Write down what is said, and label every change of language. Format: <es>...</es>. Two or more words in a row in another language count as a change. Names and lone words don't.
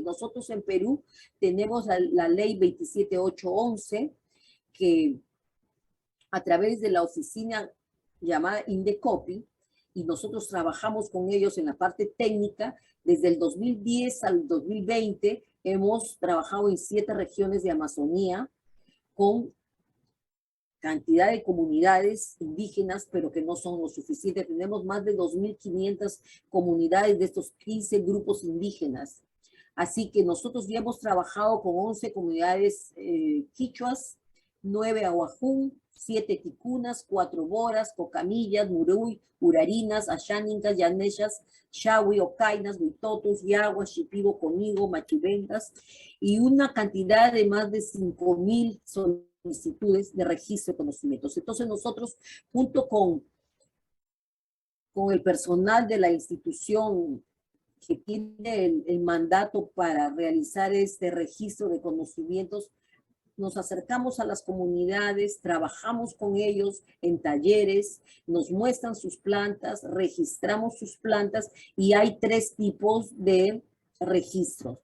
<es>Nosotros en Perú tenemos la ley 27811, que a través de la oficina llamada Indecopi, y nosotros trabajamos con ellos en la parte técnica, desde el 2010 al 2020 hemos trabajado en 7 regiones de Amazonía con cantidad de comunidades indígenas, pero que no son lo suficiente. Tenemos más de 2.500 comunidades de estos 15 grupos indígenas. Así que nosotros ya hemos trabajado con 11 comunidades quichuas, 9 ahuajún, 7 ticunas, 4 boras, cocamillas, muruy, urarinas, ashánicas, yanechas, shawi, ocainas, huitotos, yaguas, shipibo, conigo, machivengas, y una cantidad de más de 5.000 solicitudes de registro de conocimientos. Entonces nosotros, junto con el personal de la institución que tiene el mandato para realizar este registro de conocimientos, nos acercamos a las comunidades, trabajamos con ellos en talleres, nos muestran sus plantas, registramos sus plantas y hay 3 tipos de registros.</es>